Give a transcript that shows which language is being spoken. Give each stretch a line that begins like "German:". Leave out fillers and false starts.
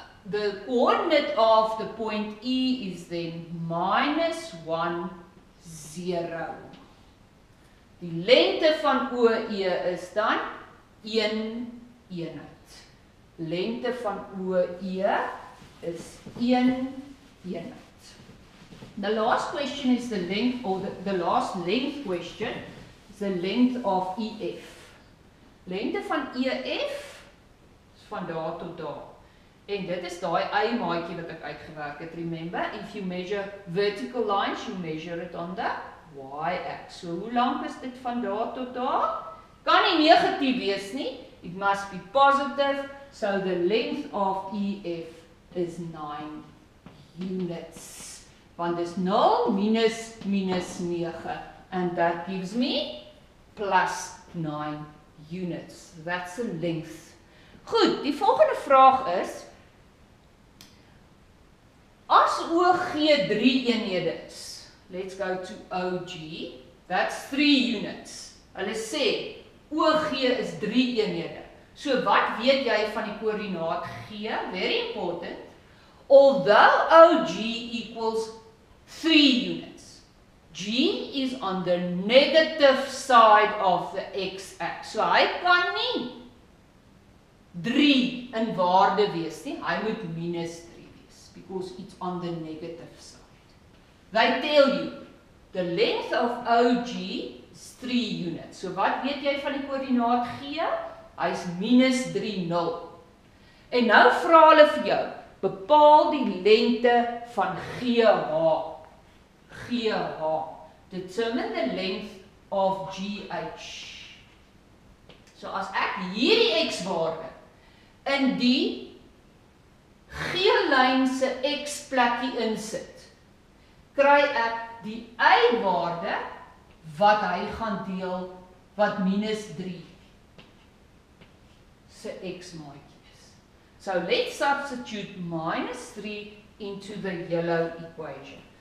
English: The coordinate of the point E is then minus 1, 0.
Afrikaans: Die lengte van OE is dan 1 eenheid. Lengte van OE is 1 eenheid.
English: The last question is the length, or the last length question is the length of EF.
Afrikaans: Lengte van EF is van daar tot daar. En dit is daai y-maatjie wat ek uitgewerk het.
English: Remember, if you measure vertical lines, you measure it on the y-axis.
Afrikaans: So hoe lank is dit van daar tot daar? Kan nie negatief wees nie.
English: It must be positive. So the length of EF is 9 units.
Afrikaans: Want dis 0 minus minus 9.
English: And that gives me plus 9 units. That's the length.
Afrikaans: Goed, die volgende vraag is, as OG 3 eenhede is,
English: let's go to OG, that's 3 units.
Afrikaans: Hulle sê, OG is 3 eenhede. So wat weet jy van die koördinaat G?
English: Very important. Although OG equals 3 units, G is on the negative side of the x-axis.
Afrikaans: So hy kan nie 3 in waarde wees nie. Hy moet minus 3 wees,
English: because it's on the negative side. They tell you, the length of OG is 3 units.
Afrikaans: So wat weet jy van die koördinaat G? Hy is minus 3, 0. En nou vra hulle vir jou, bepaal die lengte van GH. GH.
English: Determine the length of GH.
Afrikaans: So as ek hierdie x-waarde in die G-lyn se x-plekkie insit, kry ek die y-waarde wat hy gaan deel, wat minus 3 se x-maatjie is.
English: So let's substitute minus 3 into the yellow equation.